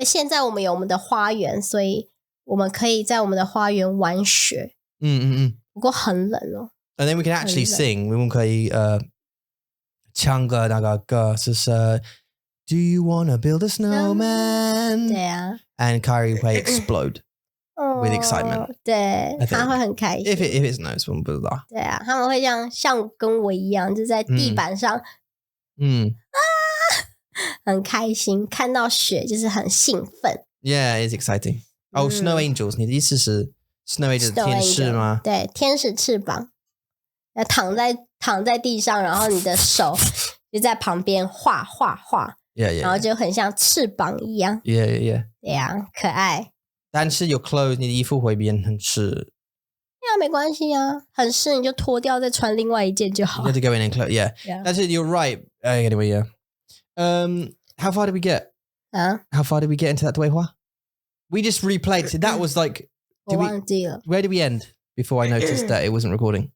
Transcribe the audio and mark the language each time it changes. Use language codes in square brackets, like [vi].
[zh] 现在我们有我们的花园，所以我们可以在我们的花园玩雪。不过很冷哦。 [en] And then we can actually sing. [zh] 我们可以唱歌那个歌是 [en] Do you wanna build a snowman? [zh] 对啊。 [en] And Kyrie会 explode with excitement. [zh] 对，他会很开心。 [en] If it's nice, [zh] 我们不知道。对啊，他们会这样像跟我一样，就在地板上，很开心，看到雪就是很兴奋。 [en] Yeah, it's exciting. Oh, snow angels. [zh] 你的意思是 snow angels 天使吗？对，天使翅膀，躺在地上，然后你的手就在旁边画。 [en] Yeah. [zh] 然后就很像翅膀一样。 [en] Yeah. [zh] 对呀，可爱。但是 [en] your clothes [zh] 你的衣服会变很湿。对啊，没关系啊，很湿你就脱掉再穿另外一件就好。 [en] You have to go in and close. Yeah. That's it. You're right. Anyway, yeah. How far did we get? How far did we get into that 对话? We just replayed. So that was like. [zh] 我忘记了。 [en] Where did we end before I noticed that it wasn't recording?